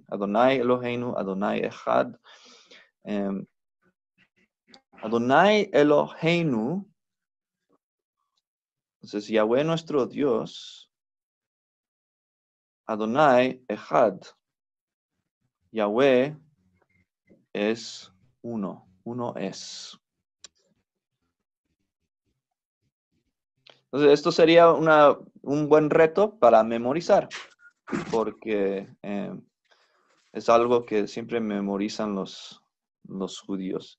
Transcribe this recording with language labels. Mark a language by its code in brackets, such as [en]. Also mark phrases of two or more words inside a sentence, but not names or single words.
[he] ה' אלוהינו, ה' אחד. ה' אלוהינו. [es] Entonces, Yahweh nuestro Dios. [he] ה' אחד. [es] Yahweh es uno. Uno es. Entonces, esto sería un buen reto para memorizar, porque es algo que siempre memorizan los judíos.